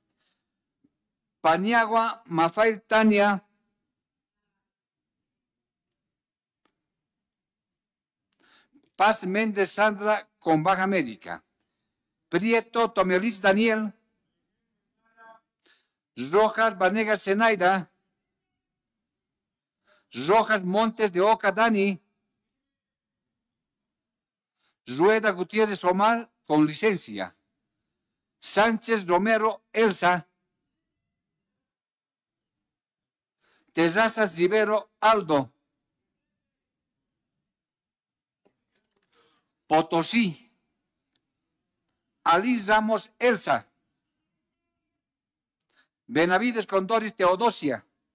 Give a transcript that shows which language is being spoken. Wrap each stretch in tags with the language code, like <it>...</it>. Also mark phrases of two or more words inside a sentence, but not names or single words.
<es>Paniagua Mafail Tania, Paz Méndez Sandra con baja médica, Prieto Tomelis Daniel, Rojas Vanegas Zenaida, Rojas Montes de Oca Dani, Rueda Gutiérrez Omar con licencia, Sánchez Romero Elsa, Tezazas Rivero Aldo, Potosí, Alice Ramos Elsa, Benavides Condoris Teodosia,</es>